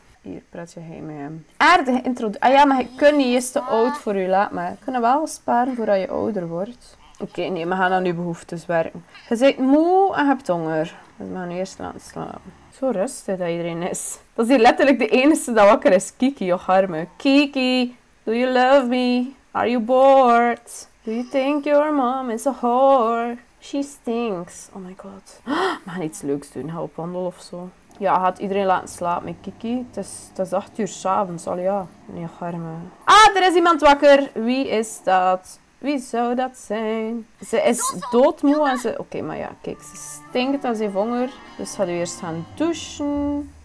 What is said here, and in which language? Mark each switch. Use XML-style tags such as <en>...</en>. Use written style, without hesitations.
<nl>Hier praat je heen met hem. Aardige introductie. Ah ja, maar je kunt niet, je is te oud voor je. Laat maar. Je kunt wel sparen voordat je ouder wordt. Oké, nee, we gaan aan je behoeftes werken. Je bent moe en hebt honger. Dus we gaan nu eerst laten slapen. Zo rustig dat iedereen is. Dat is hier letterlijk de enige dat wakker is.</nl> <en>Kiki,</en> <nl>och arme.</nl> <en>Kiki, do you love me? Are you bored? Do you think your mom is a whore? She stinks. Oh my god.</en> <nl>We gaan iets leuks doen. Ga op wandel of zo. Ja, gaat iedereen laten slapen met Kiki. Het is 8 uur 's avonds al, ja. Nee, arme. Ah, er is iemand wakker. Wie is dat? Wie zou dat zijn? Ze is doodmoe en ze... Oké, maar ja, kijk. Ze stinkt en ze heeft honger. Dus gaat u eerst gaan douchen.</nl>